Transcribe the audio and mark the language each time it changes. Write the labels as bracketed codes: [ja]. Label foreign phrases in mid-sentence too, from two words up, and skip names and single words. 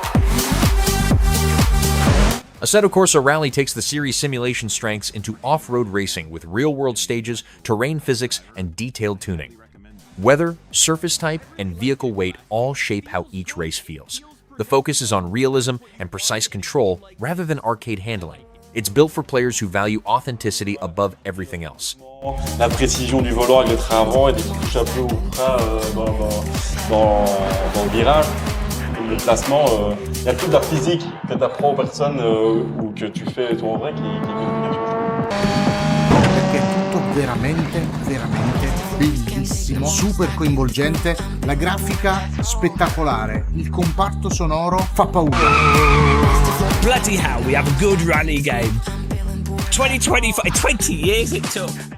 [en] Assetto Corsa Rally takes the series' simulation strengths into off-road racing with real-world stages, terrain physics, and detailed tuning. Weather, surface type, and vehicle weight all shape how each race feels. The focus is on realism and precise control rather than arcade handling. It's built for players who value authenticity above everything else. [fr] La précision du volant avec le train avant et dès qu'il touche un peu au frein dans le virage, le placement, il y a toute la physique que tu apprends aux personnes ou que tu fais toi en vrai qui [it] Perché è tutto veramente bellissimo, super coinvolgente, la grafica spettacolare, il comparto sonoro fa paura. [en] Bloody hell, we have a good rally game. 20 years it took.